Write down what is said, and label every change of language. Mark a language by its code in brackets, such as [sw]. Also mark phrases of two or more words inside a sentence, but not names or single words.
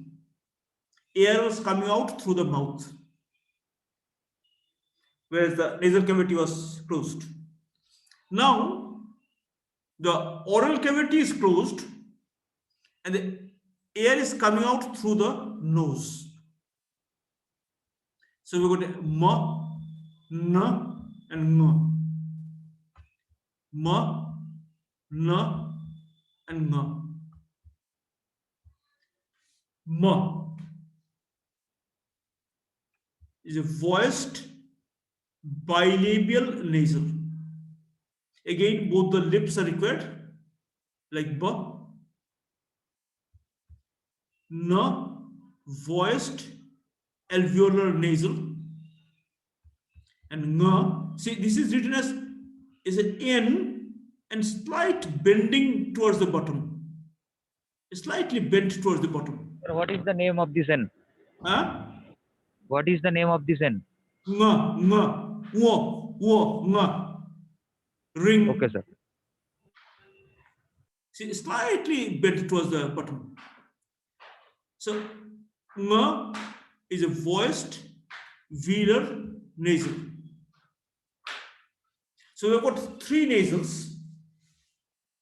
[en] Air was coming out through the mouth, whereas the nasal cavity was closed. Now, the oral cavity is closed and the air is coming out through the nose. So we got ma, na, and nga. Ma, na, and nga. Ma is a voiced bilabial nasal. Again, both the lips are required, like ba. Na, voiced alveolar nasal. And nga, see, this is written as is an N and slight bending towards the bottom. Slightly bent towards the bottom. Sir, what is the name of this N? Huh? What is the name of this N? Nga, wo, nga. Ring. Okay, sir. See, slightly bent towards the bottom. So, nga is a voiced velar nasal. So we've got three nasals.